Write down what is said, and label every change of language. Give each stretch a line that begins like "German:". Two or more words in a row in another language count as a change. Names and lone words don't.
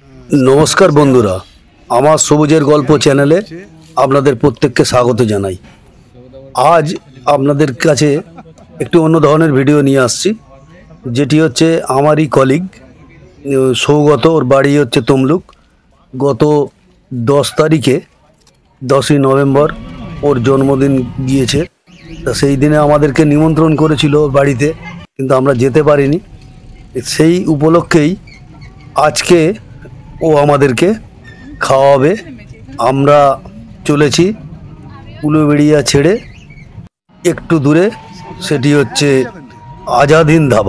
Bangla: নমস্কার বন্ধুরা আমার সবুজের গল্প চ্যানেলে আপনাদের প্রত্যেককে স্বাগত জানাই। আজ আপনাদের কাছে একটু অন্য ধরনের ভিডিও নিয়ে আসছি, যেটি হচ্ছে আমারই কলিগ সৌগত। ওর বাড়ি হচ্ছে তমলুক। গত 10 তারিখে 10ই নভেম্বর ওর জন্মদিন গিয়েছে। তা সেই দিনে আমাদেরকে নিমন্ত্রণ করেছিল ওর বাড়িতে, কিন্তু আমরা যেতে পারিনি। সেই উপলক্ষেই আজকে ও আমাদেরকে খাওয়াবে। আমরা চলেছি উলুবেড়িয়া ছেড়ে একটু দূরে, সেটি হচ্ছে আজাদিন ধাবা।